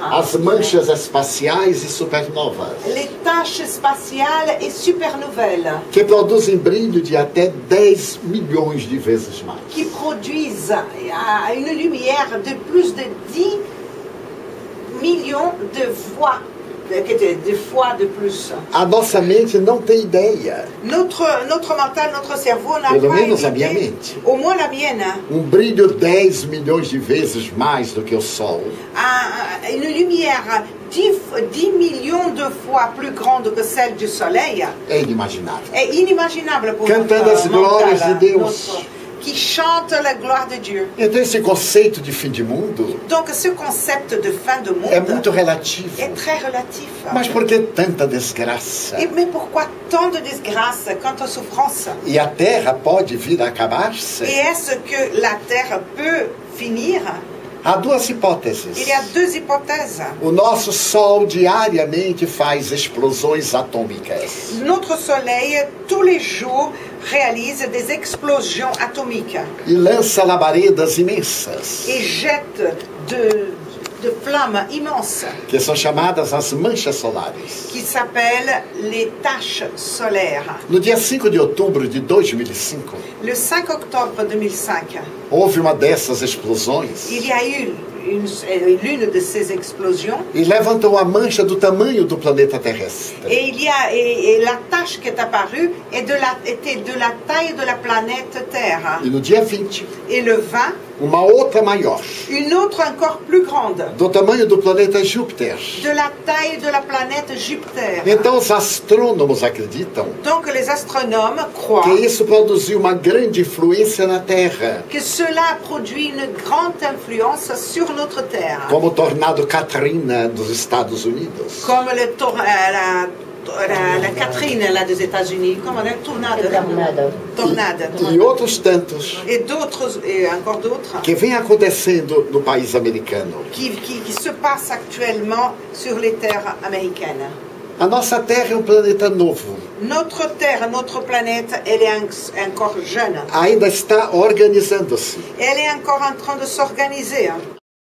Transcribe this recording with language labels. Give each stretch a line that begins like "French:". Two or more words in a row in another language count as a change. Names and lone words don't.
Portuguese: as manchas espaciais e supernovas,
French: les taches spatiales et supernouvelles,
Portuguese: que produzem brilho de até 10 milhões de vezes mais.
French: qui produisent une lumière de plus de 10 millions de fois de plus.
Portuguese: A nossa mente não tem ideia,
French: Notre mental, notre cerveau n'a
Portuguese: pelo
French: pas
Portuguese: menos a minha
French: idée,
Portuguese: mente,
French: au moins la mienne,
Portuguese: brilho 10 milhões de vezes mais do que o Sol.
French: une lumière 10 millions de fois plus grande que celle du Soleil
Portuguese: É inimaginável.
French: est inimaginable pour
Portuguese: Cantando as
French: notre
Portuguese: glórias
French: mental,
Portuguese: de Deus.
French: qui chante la gloire de Dieu.
Portuguese: Então esse conceito de fim de mundo
French: Donc ce concept de fin de monde
Portuguese: é muito relativo.
French: est très relatif.
Portuguese: Mas por que tanta desgraça?
French: Mais pourquoi tant de disgrâce, tant de souffrance?
Portuguese: E a Terra pode vir a acabar-se?
French: Et est-ce que la Terre peut finir?
Portuguese: Há duas hipóteses.
French: Il y a deux hypothèses.
Portuguese: O nosso Sol diariamente faz explosões atômicas.
French: Notre Soleil, tous les jours, réalise des explosions atomiques
Portuguese: E lança labaredas imensas,
French: et jette de flammes immenses
Portuguese: que são chamadas as manchas solares.
French: qui s'appellent les taches solaires.
Portuguese: No dia 5 de outubro de 2005,
French: Le 5 octobre 2005,
Portuguese: houve uma dessas explosões
French: il y a eu l'une de ces explosions
Portuguese: e levantou a mancha do tamanho do planeta terrestre.
French: et la tache qui est apparue était de la taille de la planète Terre.
Portuguese: E no dia 20,
French: Et le 20,
Portuguese: uma outra maior,
French: une autre encore plus grande,
Portuguese: do tamanho do planeta Júpiter.
French: de la taille de la planète Jupiter.
Portuguese: Então os astrônomos acreditam
French: Donc les astronomes croient
Portuguese: que isso produziu uma grande influência na Terra,
French: que cela produit une grande influence sur notre Terre.
Portuguese: como o tornado Katrina dos Estados Unidos.
French: Comme la Catherine là, des États-Unis, comme la tornade.
Portuguese: E outros tantos
French: Et d'autres, et encore d'autres,
Portuguese: que vem acontecendo no país americano.
French: qui se passent actuellement sur les terres américaines.
Portuguese: A nossa Terra é um planeta novo.
French: Notre Terre, notre planète, elle est encore jeune.
Portuguese: Ainda está organizando-se.
French: Elle est encore en train de s'organiser.